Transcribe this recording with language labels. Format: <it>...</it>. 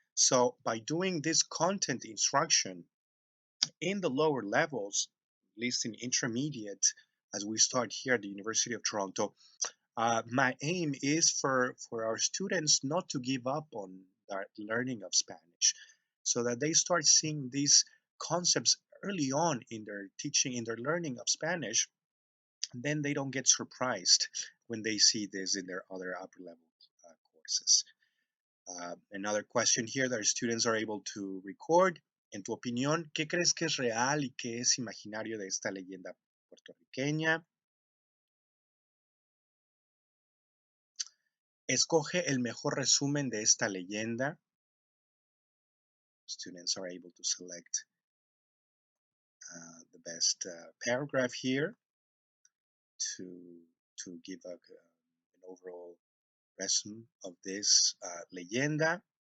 <en>So by doing this content instruction in the lower levels, at least in intermediate, as we start here at the University of Toronto, my aim is for our students not to give up on their learning of Spanish, so that they start seeing these concepts early on in their teaching, in their learning of Spanish, and then they don't get surprised when they see this in their other upper level courses. Another question here that our students are able to record.</en> <es>En tu opinión, ¿qué crees que es real y qué es imaginario de esta leyenda puertorriqueña? Escoge el mejor resumen de esta leyenda.</es> <en>Students are able to select the best paragraph here to give an overall resume of this leyenda.</en>